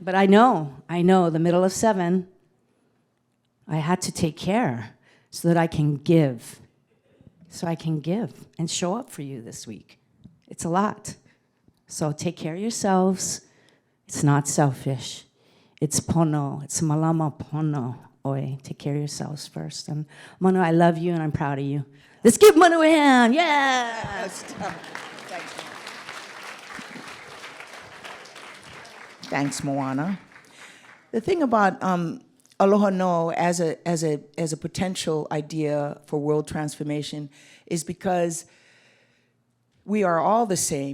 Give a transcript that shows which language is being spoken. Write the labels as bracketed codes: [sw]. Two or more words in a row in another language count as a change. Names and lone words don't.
[en] But I know, the middle of 7, I had to take care so that I can give. So I can give and show up for you this week. It's a lot. So take care of yourselves. It's not selfish. It's pono. It's [haw] malama pono. Oi, [en] take care of yourselves first. And Manu, I love you and I'm proud of you. Let's give Manu a hand. Yeah. Thanks, Moana. The thing about Aloha NŌ as a potential idea for world transformation is because we are all the same.